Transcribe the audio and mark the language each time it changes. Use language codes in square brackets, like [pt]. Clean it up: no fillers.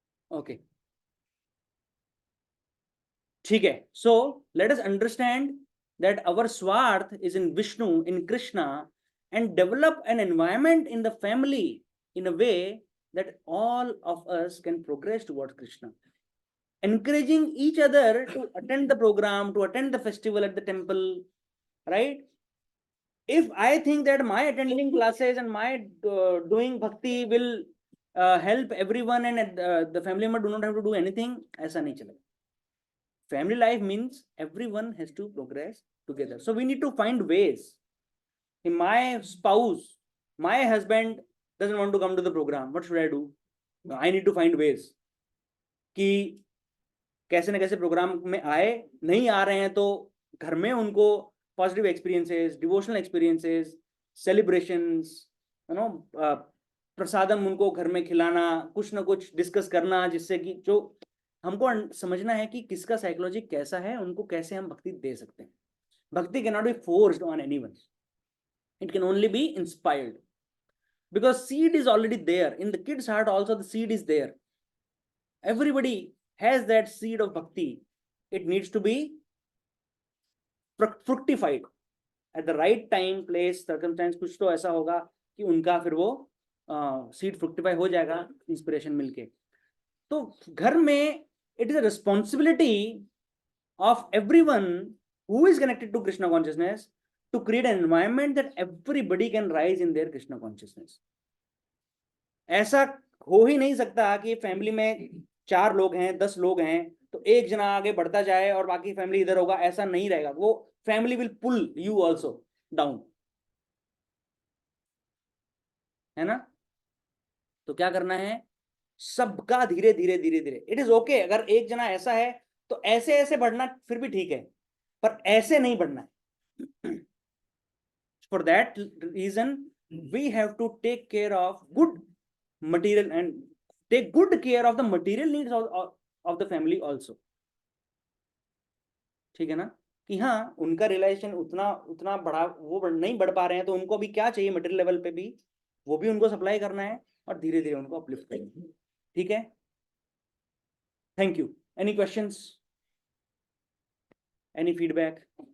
[hi] Okay, ठीक है? [en] So let us understand that our स्वार्थ is in Vishnu, in Krishna, and develop an environment in the family in a way that all of us can progress towards Krishna. Encouraging each other to attend the program, to attend the festival at the temple, right? If I think that my attending classes and my doing bhakti will help everyone and the family member do not have to do anything, [hi] aisa nahi chalega. [en] Family life means everyone has to progress together. So we need to find ways. If my spouse, my husband doesn't want to come to the program, what should I do? I need to find ways [hi] कि कैसे न कैसे programme में आए. नहीं आ रहे हैं तो घर में उनको positive experiences, devotional experiences, celebrations, you know, प्रसादम उनको घर में खिलाना, कुछ ना कुछ डिस्कस करना, जिससे कि जो हमको समझना है कि किसका साइकोलॉजी कैसा है, उनको कैसे हम भक्ति दे सकते हैं. [en] Bhakti can not be forced on anyone. It can only be inspired, because seed is already there in the kid's heart. Also, the seed is there. Everybody has that seed of bhakti. It needs to be fructified at the right time, place, circumstance. [hi] कुछ तो ऐसा होगा कि उनका फिर वो seed fructify हो जाएगा इंस्पिरेशन मिलके. तो घर में [en] it is a responsibility of everyone who is connected to Krishna consciousness to create an environment that everybody can rise in their Krishna consciousness. [hi] ऐसा हो ही नहीं सकता कि फैमिली में 4 लोग हैं, 10 लोग हैं, तो एक जना आगे बढ़ता जाए और बाकी फैमिली इधर होगा. ऐसा नहीं रहेगा. [en] वो family will pull you also down, है ना. [hi] तो क्या करना है, सबका धीरे धीरे धीरे धीरे. [en] it is okay [hi] अगर एक जना ऐसा है तो ऐसे ऐसे बढ़ना फिर भी ठीक है, पर ऐसे नहीं बढ़ना है. [en] For that reason we have to take care of good material and take good care of the material needs of the family also. [hi] ठीक है ना, कि हाँ उनका रिलेशन उतना बड़ा वो नहीं बढ़ पा रहे हैं, तो उनको भी क्या चाहिए मटेरियल लेवल पे भी वो भी उनको सप्लाई करना है और धीरे धीरे उनको अपलिफ्ट करना है. ठीक है, thank you. [en] Any questions, any feedback?